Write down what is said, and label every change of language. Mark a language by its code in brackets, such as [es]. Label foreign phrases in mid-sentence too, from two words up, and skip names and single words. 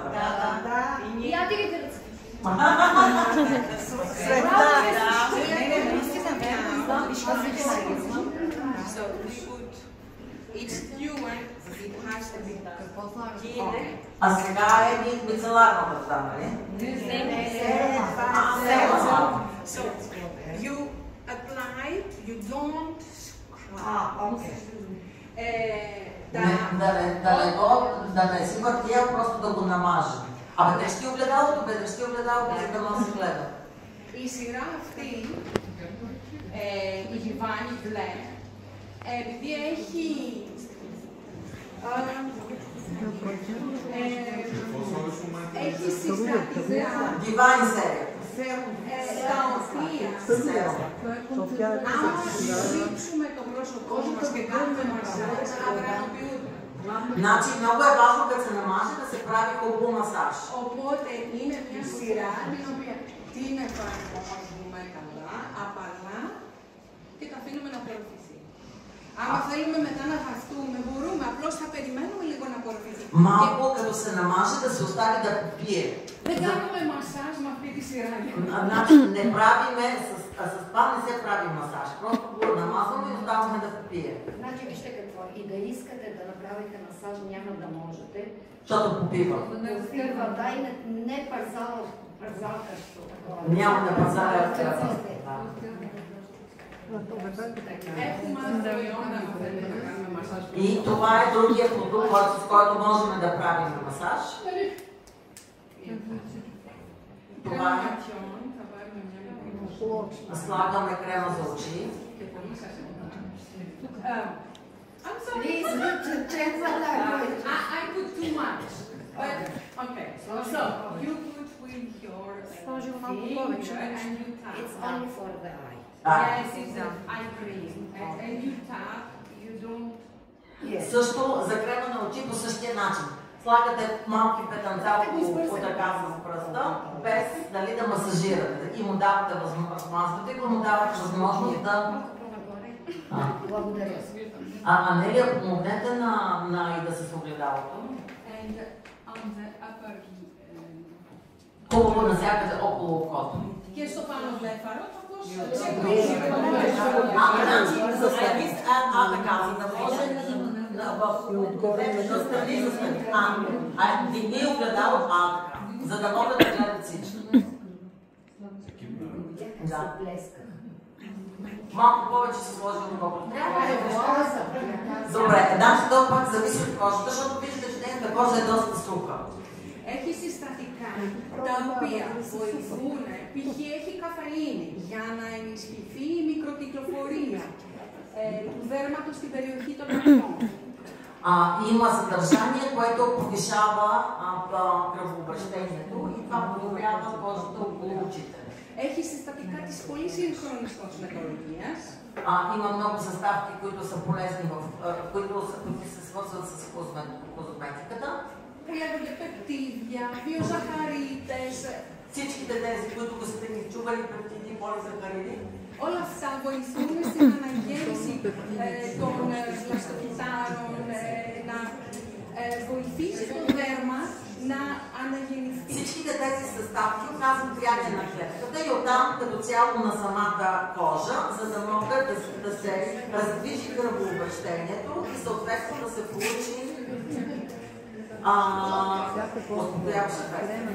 [bg] Да. И я дигайте ръцете. А сега е мицеларната вода, нали? [en] So you apply, you don't scrub. [bg] Да не си въртия, просто да го намажа. Абе, дръжти огледалото, за да може да се гледа. [el] Η σειρά αυτή, η Γιβάνι Μπλε, επειδή έχει συστατικά [bg] Divine серия. [el] τα οποία άμα στρίψουμε το πρόσωπό μας και κάνουμε μασάζ, αγρανοποιούνται. [bg] Значи много е важно като се намаже да се прави хубаво масаж. [el] Οπότε είναι μια σειρά την οποία την εφαρμόζουμε καλά, απαλά και τα αφήνουμε να απορροφηθεί. Άμα θέλουμε μετά να βαφτούμε, μπορούμε, απλώς θα περιμένουμε λίγο να απορροφηθεί. [bg] Малко като се намаже да се остави да пие. [el] Δεν κάνουμε μασάζ με αυτή τη σειρά. [bg] Значи не правиме, с това не се прави масаж. Просто го намазваме и оставаме да попие. Значи вижте какво, и да искате да направите масаж, няма да можете. Защото попива. Попива, да, и не парзалкащо такова. Няма да пазаря. [el] Έχουμε άλλα προϊόντα που θέλουμε να κάνουμε μασάζ. [bg] И това е другия продукт, с който можем да правим масаж. Това е. Слагаме крема за очи. [en] I'm sorry. Please, change the language. I put too much. Okay, so you put with your finger and you tap. It's only for the eye. Yes, it's an eye cream. And you tap, you don't... [bg] Също за крема на очи по същия начин. Слагате малки петънца по така с пръста, без дали да масажирате. И му давате възможност, и му давате възможност да... Благодаря. Анелия, помогнете на Ида с огледалото. Хубаво навсякъде около окото. [el] Και στο πάνω βλέφαρο, όπως [bg] не огледало, така, за да могат да гледат всички. Малко повече се сложи отколкото трябва. Добре, значи това пак зависи от кожата, защото виждате, че нейната кожа е доста суха. [el] Έχει συστατικά τα οποία βοηθούν, π.χ. έχει καφεΐνη για να ενισχυθεί η μικροκυκλοφορία του δέρματος στην περιοχή των ακτών. [bg] Има съдържание, което повишава кръвообращението и това подобрява кожата около очите. [el] Έχει συστατικά της πολύ σύγχρονης κοσметολογίας. [bg] Има много съставки, които са полезни, които се свързват с козметиката. [el] Που λέγονται πεπτίδια, βιοζαχαρίτες. [bg] Всичките тези, които сте ги чували, пептиди, полизахариди. [el] Όλα αυτά βοηθούν στην αναγέννηση των βλαστοκυτάρων, να βοηθήσει το δέρμα να αναγεννηθεί. [bg] Всичките тези съставки оказват влияние на клетката и оттам като цяло на самата кожа, за да могат да се раздвижи кръвообращението и съответно да се получи успокояващ ефект.